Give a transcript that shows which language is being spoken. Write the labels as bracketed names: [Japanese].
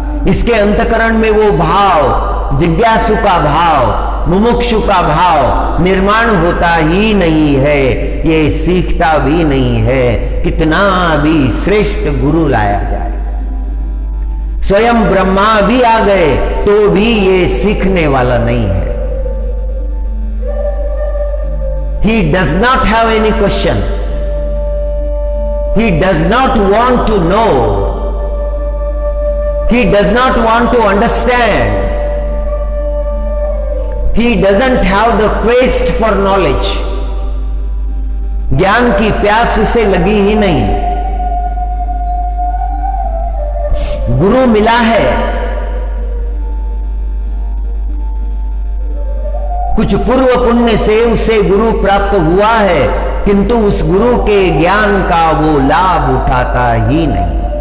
[Hindi] इसके अंतःकरण में वो भाव, जिज्ञासु का भाव, मुमुक्षु का भाव निर्माण होता ही नहीं है, ये सीखता भी नहीं है। कितना भी श्रेष्ठ गुरु लाया जाए, स्वयं ब्रह्मा भी आ गए तो भी ये सीखने वाला नहीं है। [English] He does not have any question. He does not want to know. He does not want to understand. He doesn't have the quest for knowledge. [Hindi] ज्ञान की प्यास उसे लगी ही नहीं। गुरु मिला है, कुछ पूर्व पुण्य से उसे गुरु प्राप्त हुआ है, किंतु उस गुरु के ज्ञान का वो लाभ उठाता ही नहीं।